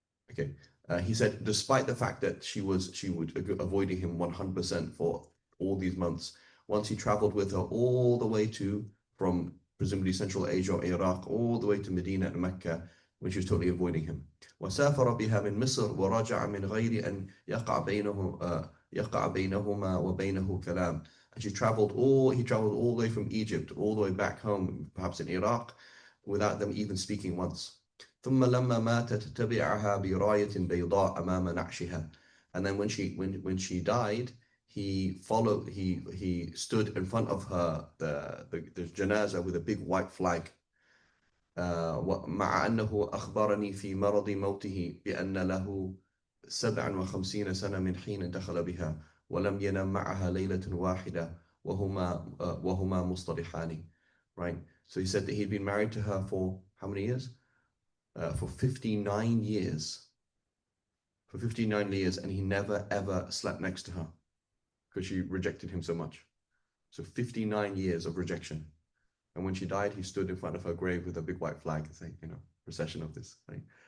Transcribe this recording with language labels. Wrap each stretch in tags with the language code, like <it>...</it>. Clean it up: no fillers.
<en>Okay, he said, despite the fact that she would avoiding him 100% for all these months, once he traveled with her all the way from presumably Central Asia or Iraq, all the way to Medina and Mecca, when she was totally avoiding him.</en> <ar>وسافر بها من مصر ورجع من غير أن يقع بينهما وبينه كلام.</ar> <en>And he traveled all the way from Egypt all the way back home, perhaps in Iraq, without them even speaking once.</en> <ar>ثم لما ماتت تبعها براية بيضاء أمام نعشها.</ar> <en>And then when she died, he stood in front of her the janazah with a big white flag.</en> <ar>مع أنه أخبرني في مرض موته بأن له 57 سنة من حين دخل بها ولم ينم معها ليلة واحدة وهما مصطلحان.</ar> <en>Right. So he said that he'd been married to her for how many years? For 59 years. For 59 years, and he never ever slept next to her because she rejected him so much. So 59 years of rejection. And when she died, he stood in front of her grave with a big white flag saying, procession of this, right?</en>